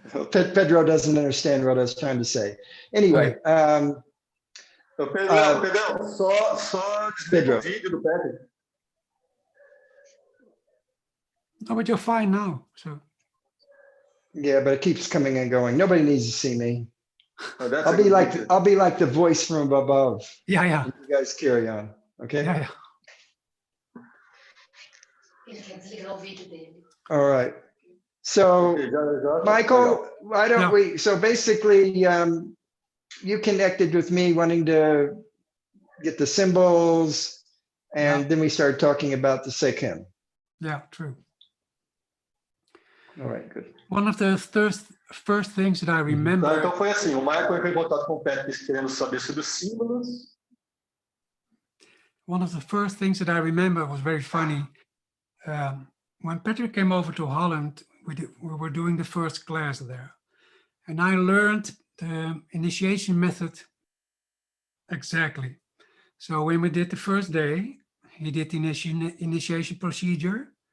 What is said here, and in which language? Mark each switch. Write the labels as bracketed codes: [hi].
[en] Pedro doesn't understand what I was trying to say. Anyway, [pt] Pedro, só desliga o vídeo do Pepe. [en] No, but you're fine now. So. Yeah, but it keeps coming and going. Nobody needs to see me. Oh, I'll be like the voice from above. Yeah, yeah. You guys carry on, okay? Yeah, yeah. All right. So, Michael, why don't we? So basically, you connected with me wanting to get the symbols, and then we started talking about the Sekhem. Yeah, true. All right, good. One of the first things that I remember. [pt] Tá, então foi assim, o Michael entrou em contato com o Patrick querendo saber sobre os símbolos. [en] One of the first things that I remember was very funny. When Patrick came over to Holland, we were doing the first class there. And I learned the initiation method exactly. So when we did the first day, he did the initiation procedure.